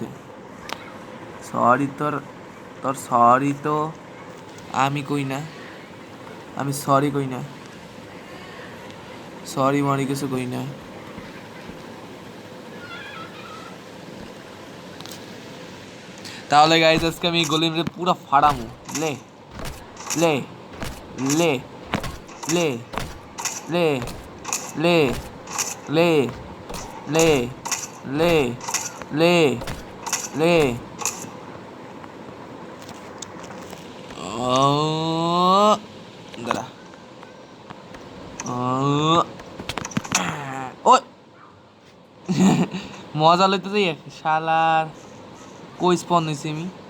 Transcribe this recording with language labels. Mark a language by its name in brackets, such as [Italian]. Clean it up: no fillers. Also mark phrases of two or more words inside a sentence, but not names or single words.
[Bangla] সরি তোর, তোর সরি তো আমি কই না, আমি সরি কই না, সরি মরি কিছু কই না। তাহলে গাইজ আজকে আমি গোলিমরে পুরো ফাড়ামু। লে লে লে লে লে লে লে লে লে লে লে। দাঁড়া, ও মজা লইতে যাই শালার, কই স্পন হয়েছি আমি?